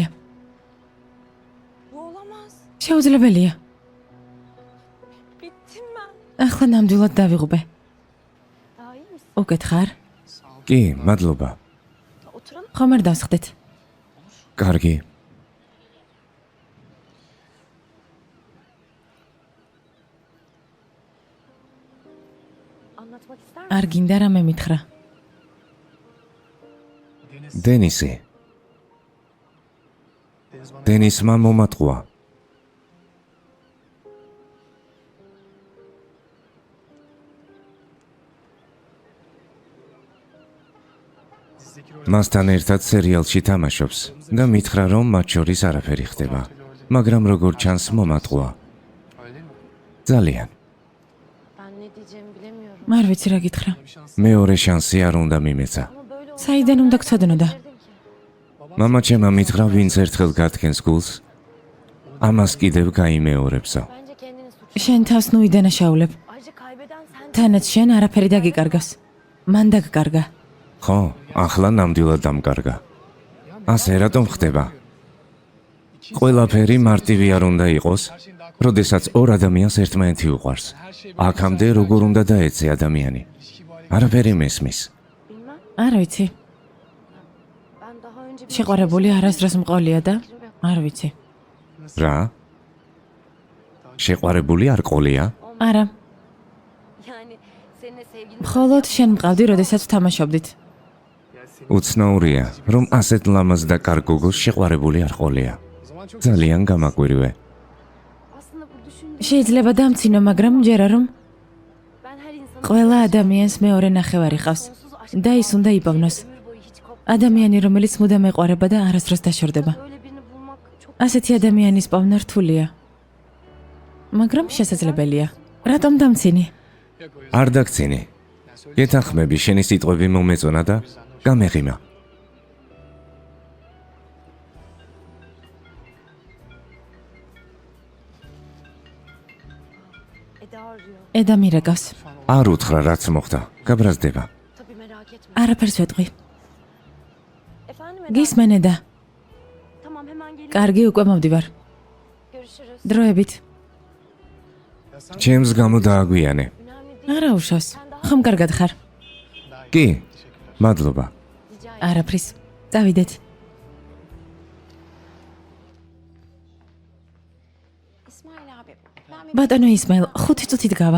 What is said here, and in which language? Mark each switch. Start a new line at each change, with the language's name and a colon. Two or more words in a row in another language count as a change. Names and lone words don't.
Turkish: Bu olamaz.
Georgian: შეუძლებელია.
Turkish: Bittim ben.
Georgian: ახლა ნამდვილად დავიღუპე.
Turkish: Daha iyi misin?
Georgian: უკეთ ხარ? კი, მადლობა.
Turkish: Oturalım.
Georgian: ხომ არ დავსხდეთ? კარგი.
Turkish: Anlatmak ister misin?
Georgian: არ გინდა რამე მითხრა. დენისი. დენისმა მომატყვა. მასთან ერთად სერიალში თამაშობს და მითხრა, რომ მათ შორის არაფერი ხდება. მაგრამ როგორ ჩანს მომატყვა.
Turkish: Öyle mi?
Georgian: ძალიან.
Turkish: Ben ne diyeceğimi bilemiyorum.
Georgian: არ ვიცი რა გითხრა.
Turkish: Bir şans.
Georgian: მეორე შანსი არ უნდა მიმეცა.
Turkish: Ama böyle oldu.
Georgian: საიდან უნდა გწოდნოდა? მამა ჩემმა მითხრა, ვინც ერთხელ გათქენს გულს, ამას კიდევ გაიმეორებსო.
Turkish: Bence kendini suç.
Georgian: შენ თავს ნუ იდანაშაულებ.
Turkish: Ayrıca kaybeden sen.
Georgian: თანაც შენ არაფერი დაგიკარგავს. მან დაგკარგა. ხო, ახლა ნამდვილად დამკარგა. ასე რატომ ხდება? ყველაფერი მარტივი არ უნდა იყოს, როდესაც ორ ადამიანს ერთმანეთი უყვარს. აქამდე როგორ უნდა დაეცე ადამიანი? არაფერი მესმის.
Turkish: Bilmem.
Georgian: არ ვიცი.
Turkish: Ben daha önce bir
Georgian: შეყვარებული არასდროს მყოლია და არ ვიცი. რა? შეყვარებული არ ყოლია? არა,
Turkish: Yani seninle sevgilin
Georgian: მხოლოდ შენ მყავდი, როდესაც თამაშობდით. უცნაურია, რომ ასეთ ლამაზ და კარგ გოგოს შეყვარებული არ ყოლია.
Turkish: O zaman çok
Georgian: ძალიან გამაკვირვე.
Turkish: aslında bu düşündüğüm
Georgian: შეიძლება დამცინო, მაგრამ მჯერა რომ
Turkish: ben her insanın
Georgian: ყველა ადამიანს მეორე ნახევარი ყავს
Turkish: sonsuz aşk
Georgian: და ის უნდა იპოვნოს.
Turkish: ömür boyu hiç kopmadan
Georgian: ადამიანი, რომელიც მუდამ ეყვარება და არასდროს დაშორდება.
Turkish: öyle birini bulmak çok
Georgian: ასეთი ადამიანის პოვნა რთულია. მაგრამ შესაძლებელია. რატომ დამცინი?
Turkish: yok o yüzden.
Georgian: არ დაგცინი. გეთანხმები, შენი სიტყვები მომეწონა და გამეღიმა.
Turkish: Eda arıyor.
Georgian: ედა მირეკავს. არ უთხრა რაც moxda. გაბრაზდება.
Turkish: Tabii merak etme.
Georgian: არაფერს ვეტყვი.
Turkish: Efendim Eda.
Georgian: გისმენ ედა.
Turkish: Tamam hemen geliyorum.
Georgian: კარგი, უკვე მოვდივარ.
Turkish: Görüşürüz.
Georgian: დროებით. ჩემს გამო დააგვიანე.
Turkish: Önemli değil.
Georgian: არა უშავს. ხომ კარგად ხარ? კი, მადლობა.
Turkish: Rica ederim.
Georgian: არაფრის. წავიდეთ.
Turkish: İsmail abi. Ben bir
Georgian: ბატონო ისმაილ, 5 წუთით გავალ.